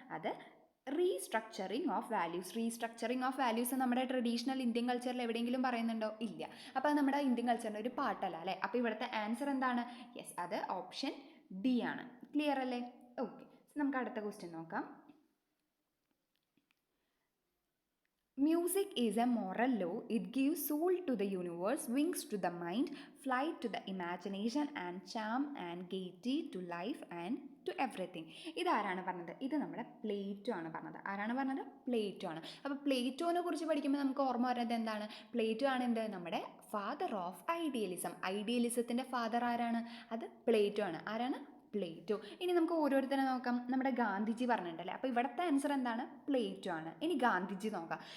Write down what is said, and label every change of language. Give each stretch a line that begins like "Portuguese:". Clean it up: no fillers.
Malayalam: അത് restructuring of values നമ്മുടെ traditional Indian കൾച്ചറിൽ എവിടെയെങ്കിലും പറയുന്നുണ്ടോ? ഇല്ല. അപ്പോൾ അത് നമ്മുടെ ഇന്ത്യൻ കൾച്ചറിൻ്റെ ഒരു പാർട്ടല്ല അല്ലേ? അപ്പോൾ ഇവിടുത്തെ ആൻസർ എന്താണ്? യെസ്, അത് ഓപ്ഷൻ ഡി ആണ്. ക്ലിയർ അല്ലേ? ഓക്കെ, നമുക്ക് അടുത്ത ക്വസ്റ്റ്യൻ നോക്കാം.
English: Music is a moral law. It gives soul to the universe, wings to the mind, flight to the imagination, and charm and gaiety to life and to everything.
Malayalam: ഇതാരാണ് പറഞ്ഞത്? ഇത് നമ്മുടെ Plato ആണ് പറഞ്ഞത്. ആരാണ് പറഞ്ഞത്? പ്ലേറ്റോ ആണ്. അപ്പോൾ പ്ലേറ്റോനെ കുറിച്ച് പഠിക്കുമ്പോൾ നമുക്ക് ഓർമ്മ വരുന്നത് എന്താണ്? പ്ലേറ്റോ ആണ് എന്ത്? നമ്മുടെ ഫാദർ ഓഫ് ഐഡിയലിസത്തിൻ്റെ ഫാദർ ആരാണ്? അത് പ്ലേറ്റോ ആണ്. ആരാണ്? പ്ലേറ്റോ. ഇനി നമുക്ക് ഓരോരുത്തരെ നോക്കാം. നമ്മുടെ ഗാന്ധിജി പറഞ്ഞിട്ടുണ്ടല്ലേ? അപ്പോൾ ഇവിടുത്തെ ആൻസർ എന്താണ്? പ്ലേറ്റോ ആണ്. ഇനി ഗാന്ധിജി നോക്കാം.